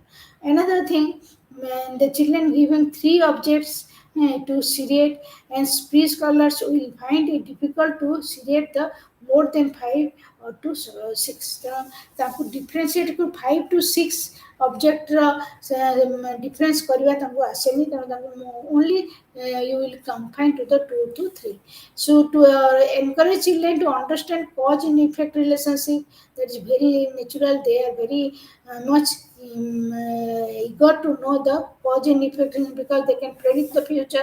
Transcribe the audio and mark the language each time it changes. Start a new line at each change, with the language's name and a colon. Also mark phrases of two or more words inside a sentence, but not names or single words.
English: Another thing, when the children given three objects to seriate, and speech scholars will find it difficult to seriate the more than five or to six. ତାଙ୍କୁ differentiate କୁ 5 to 6 object difference
Odia: କରିବା ତାଙ୍କୁ ଆସେନି, ତେଣୁ ତାଙ୍କୁ
English: only you will confine to the 2 to 3. So to encourage children to understand cause and effect relationship, that is very natural. They are very much eager to know the cause and effect because they can predict the future.